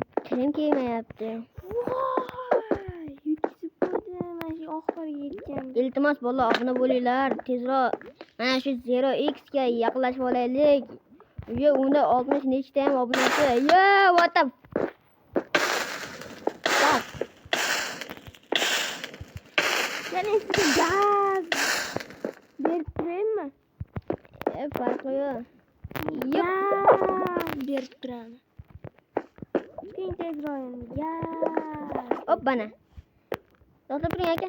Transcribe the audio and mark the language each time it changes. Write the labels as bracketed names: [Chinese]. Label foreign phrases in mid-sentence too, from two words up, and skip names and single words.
[Uzbek] Kirim kelmayapti. Voy, yutkizib qo'ydi. Mana shu oxiriga yetgan. Iltimos bola obuna bo'linglar. Tezroq mana shu 0x ga yaqinlashib olaylik. Yo, unda 60 nechta ham obunachi. [English] Yo, what the fuck? [Uzbek] Yana sizga gaz berib turaymi? Farqi yo'q. Ya, berib turaman. Keyin tezroq endi. Ya. Hop bana. To'xtab turing aka.